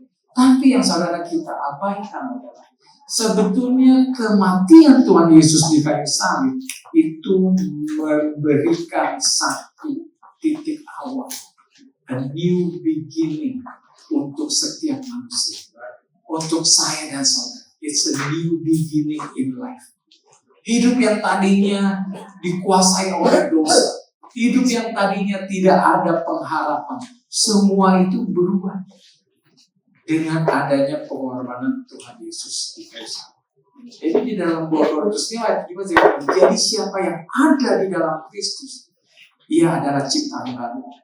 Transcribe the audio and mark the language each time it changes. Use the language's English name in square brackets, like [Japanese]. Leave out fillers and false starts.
[Indonesian] Tapi yang saudara kita abaikan adalah sebetulnya kematian Tuhan Yesus di kayu salib itu memberikan satu titik awal, [English] a new beginning [Indonesian] untuk setiap manusia, untuk saya dan saudara. [English] It's a new beginning in life. [Indonesian] Hidup yang tadinya dikuasai oleh dosa, hidup yang tadinya tidak ada pengharapan, semua itu berubah dengan adanya pengorbanan Tuhan Yesus di kayu salib. Jadi di dalam 2 Korintus 5 ayat 5, jadi siapa yang ada di dalam Kristus, ia adalah ciptaan baru.